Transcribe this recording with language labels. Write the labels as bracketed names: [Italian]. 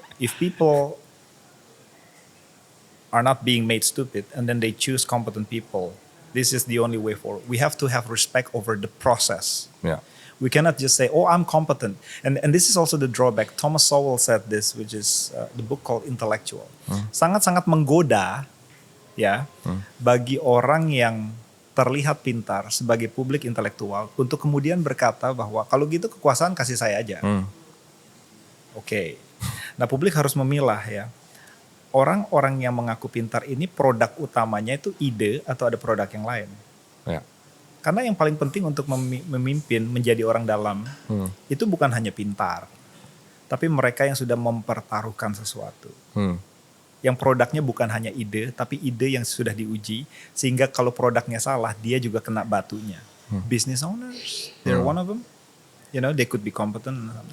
[English] If people are not being made stupid and then they choose competent people, this is the only way forward. We have to have respect over the process. Yeah. We cannot just say, oh, I'm competent. And this is also the drawback. Thomas Sowell said this, which is the book called Intellectual. [Indonesian] Sangat-sangat menggoda ya bagi orang yang terlihat pintar sebagai publik intelektual untuk kemudian berkata bahwa kalau gitu kekuasaan kasih saya aja. Oke. Nah, publik harus memilah ya. Orang-orang yang mengaku pintar ini produk utamanya itu ide atau ada produk yang lain. Ya. Karena yang paling penting untuk memimpin menjadi orang dalam itu bukan hanya pintar, tapi mereka yang sudah mempertaruhkan sesuatu. Yang produknya bukan hanya ide, tapi ide yang sudah diuji, sehingga kalau produknya salah, dia juga kena batunya. [English] Business owners, they're one of them. You know, they could be competent.